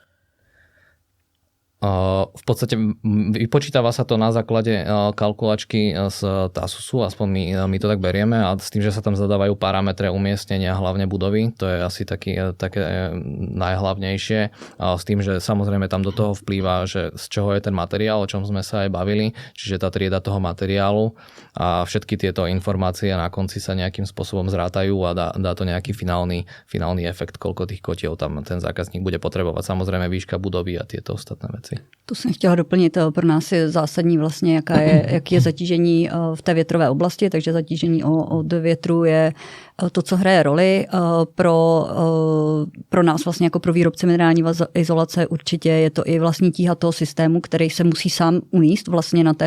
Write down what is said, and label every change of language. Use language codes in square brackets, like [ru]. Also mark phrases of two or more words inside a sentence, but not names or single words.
[sk] V podstate vypočítava sa to na základe kalkulačky z TASUSu, aspoň my to tak berieme, a s tým, že sa tam zadávajú parametre umiestnenia hlavne budovy, to je asi také najhlavnejšie, s tým, že samozrejme tam do toho vplýva, že z čoho je ten materiál, o čom sme sa aj bavili, čiže tá trieda toho materiálu a všetky tieto informácie na konci sa nejakým spôsobom zrátajú a dá to nejaký finálny efekt, koľko tých kotiev tam ten zákazník bude potrebovať. Samozrejme výška budovy a tieto ostatné veci. [cs] Tu jsem chtěla doplnit, pro nás je zásadní vlastně, jaký je zatížení v té větrové oblasti, takže zatížení od větru je to, co hraje roli. Pro nás vlastně jako pro výrobce minerální izolace určitě je to i vlastní tíha toho systému, který se musí sám uníst vlastně na té